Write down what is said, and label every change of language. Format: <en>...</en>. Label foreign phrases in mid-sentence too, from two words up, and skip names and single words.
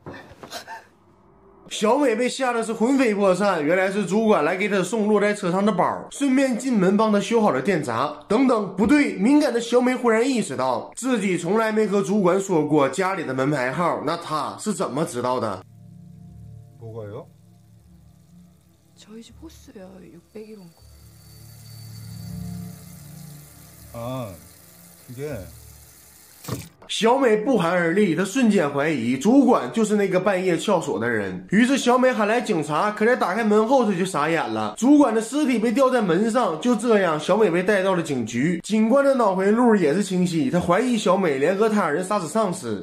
<zh>小美被吓得是魂飞魄散，原来是主管来给她送落在车上的包，顺便进门帮她修好了电闸。等等，不对，敏感的小美忽然意识到自己从来没和主管说过家里的门牌号，那她是怎么知道的？</zh> <ko>뭐가요? 저희 집 호수요. 601호. 아, 그게</ko> <zh>小美不寒而栗，她瞬间怀疑主管就是那个半夜撬锁的人。于是小美喊来警察，可在打开门后，她就傻眼了。主管的尸体被吊在门上，就这样，小美被带到了警局。警官的脑回路也是清晰，他怀疑小美联合他人杀死上司。</zh>